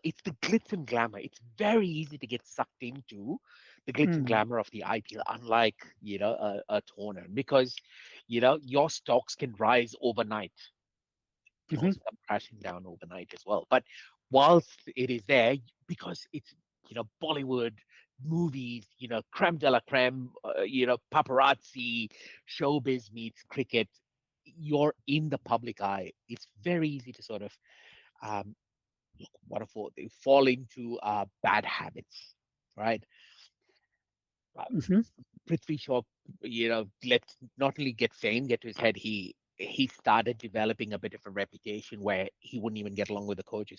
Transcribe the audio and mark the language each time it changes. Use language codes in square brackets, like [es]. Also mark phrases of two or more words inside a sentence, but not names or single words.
[en] It's the glitz and glamour. It's very easy to get sucked into the glitz and Mm. glamour of the IPL, unlike a tournament, because your stocks can rise overnight, can Hmm. also come crashing down overnight as well. But whilst it is there, because it's Bollywood movies, [fr] creme de la creme, [en] paparazzi, showbiz meets cricket, you're in the public eye. It's very easy to sort of um, they fall into bad habits, right? Uh, Hmm. Prithvi Shaw, let not only get fame, get to his head, he started developing a bit of a reputation where he wouldn't even get along with the coaches.